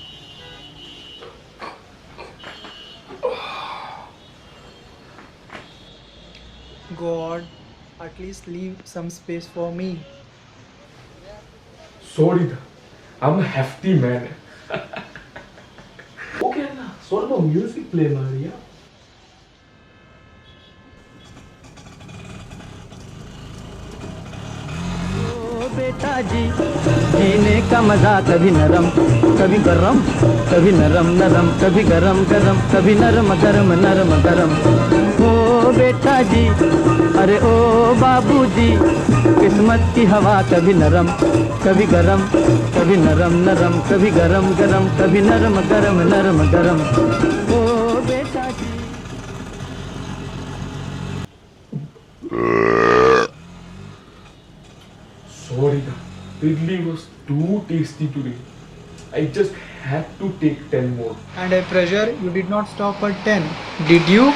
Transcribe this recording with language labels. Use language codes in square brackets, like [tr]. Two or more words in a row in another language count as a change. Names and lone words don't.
[en] God, at least leave some space for me. Sorry, I'm a hefty man. Okay, Anna, sort of music play, Maria. [hi] ओ बेटा जी जीने का मजा कभी नरम कभी गरम कभी नरम नरम कभी गरम गरम कभी नरम गरम नरम गरम ओ बेटा जी अरे ओ बाबूजी किस्मत की हवा कभी नरम कभी गरम कभी नरम नरम कभी गरम गरम कभी नरम गरम नरम गरम ओ बेटा जी [en] Sorry, the idli was too tasty today. I just had to take 10 more. And I pressure you did not stop at 10. Did you?